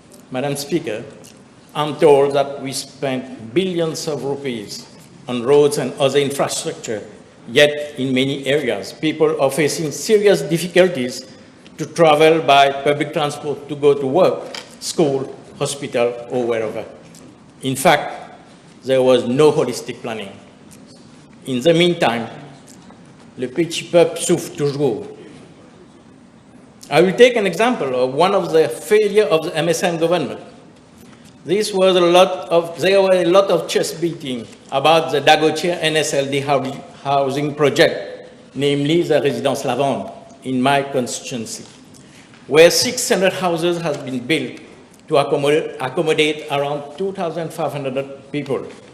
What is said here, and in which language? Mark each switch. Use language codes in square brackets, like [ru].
[en] Madam Speaker, I'm told that we spent billions of rupees on roads and other infrastructure, yet in many areas, people are facing serious difficulties to travel by public transport to go to work, school, hospital, or wherever. In fact, there was no holistic planning. In the meantime, [fr] le petit peuple souffre toujours. [en] I will take an example of one of the failure of the MSM government. There were a lot of chest beating about the Dagotier NSLD housing project, namely the Résidence Lavande in my constituency, where 600 houses have been built to accommodate around 2,500 people.